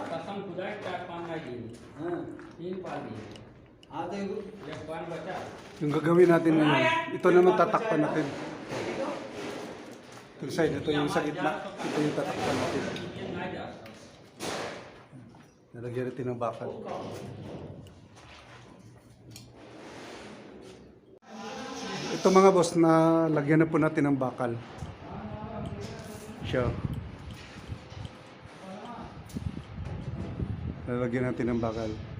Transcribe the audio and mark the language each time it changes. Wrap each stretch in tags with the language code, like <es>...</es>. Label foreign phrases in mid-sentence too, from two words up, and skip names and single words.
<hi>कसम खुदा 4 पान ना दिए हाँ 3 पान दिए हाँ तो एक पान बचा</hi> <tl>Yung gagawin natin ngayon, ito naman tatakpan natin. Itong side, ito yung sa gitna. Ito yung tatakpan natin.</tl> <hi>नीचे ना जा</hi> <tl>Nalagyan natin ng bakal. Ito mga boss, na lagyan na po natin ng bakal. Siya. Lalagyan natin ng bakal.</tl>